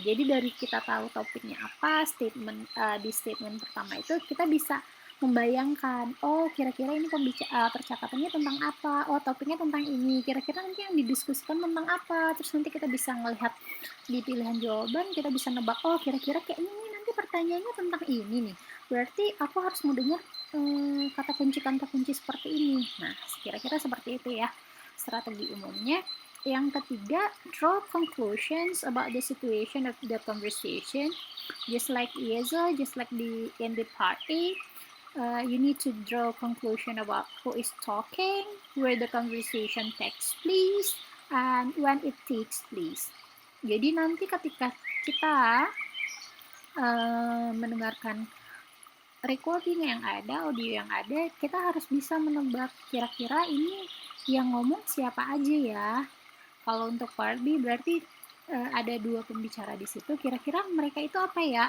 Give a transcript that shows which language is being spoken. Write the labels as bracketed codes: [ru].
[id] Jadi dari kita tahu topiknya apa, di statement pertama itu kita bisa membayangkan, oh kira-kira ini percakapannya tentang apa, oh topiknya tentang ini, kira-kira nanti yang didiskusikan tentang apa, terus nanti kita bisa melihat di pilihan jawaban, kita bisa nebak, oh kira-kira kayak ini nanti pertanyaannya tentang ini nih, berarti aku harus mendengar kata kunci seperti ini. Nah, kira-kira seperti itu ya strategi umumnya. Yang ketiga, [en] draw conclusions about the situation of the conversation. Just like ESO, just like in the party, you need to draw conclusion about who is talking, where the conversation takes place, and when it takes place. [id] Jadi nanti ketika kita mendengarkan recording yang ada, audio yang ada, kita harus bisa menebak kira-kira ini yang ngomong siapa aja ya. Kalau untuk part B berarti ada dua pembicara di situ, kira-kira mereka itu apa ya?